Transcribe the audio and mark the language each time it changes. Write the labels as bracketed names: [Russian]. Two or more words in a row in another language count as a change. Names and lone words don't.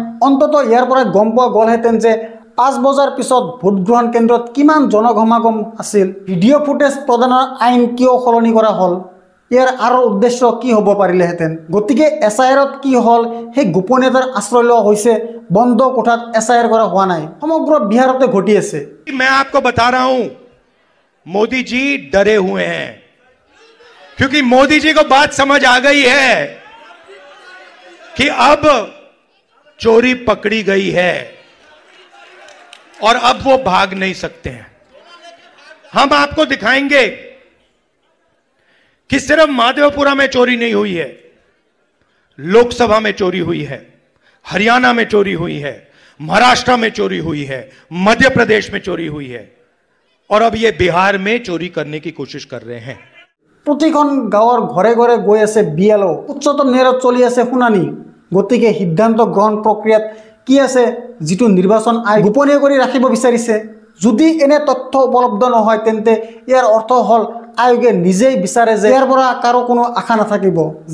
[Assamese] অন্ততঃ ইয়াৰ পৰা গম পোৱা গ'লহেঁতেন যে 5 বজাৰ পিছত ভোটগ্ৰহণ কেন্দ্ৰত কিমান জনসমাগম আছিল। ভিডিঅ' ফুটেজ প্ৰদানৰ আইন কিয় সলনি কৰা হ'ল? ইয়াৰ আৰু উদ্দেশ্য কি হ'ব পাৰিলেহেঁতেন? গতিকে SIRত কি হ'ল? সেই গোপনীয়তাৰ আশ্ৰয় লোৱা হৈছে, বন্ধ কোঠাত SIR কৰা হোৱা নাই। সমগ্ৰ বিহাৰতে ঘটি আছে। [Hindi] मैं आपको बता रहा हूं, मोदी जी डरे हुए हैं, क्योंकि मोदी जी को बात समझ आ गई है कि अब चोरी पकड़ी गई है और अब वो भाग नहीं सकते हैं। हम आपको दिखाएंगे कि सिर्फ माधवपुरा में चोरी नहीं हुई है, लोकसभा में चोरी हुई है, हरियाणा में चोरी हुई है, महाराष्ट्र में चोरी हुई है, मध्य प्रदेश में चोरी हुई है, और अब ये बिहार में चोरी करने की कोशिश कर रहे हैं। [Assamese] প্ৰতিখন গাঁৱৰ ঘৰে ঘৰে গৈ আছে BLO। উচ্চতম ন্যায়ালয়ত চলি আছে শুনানি। গতিকে সিদ্ধান্ত গ্ৰহণ প্ৰক্ৰিয়াত কি আছে যিটো নিৰ্বাচন আয়োগ গোপনীয় কৰি ৰাখিব বিচাৰিছে? যদি এনে তথ্য উপলব্ধ নহয় তেন্তে ইয়াৰ অৰ্থ হ'ল আয়োগে নিজেই বিচাৰে যে ইয়াৰ পৰা কাৰো কোনো আশা নাথাকিব।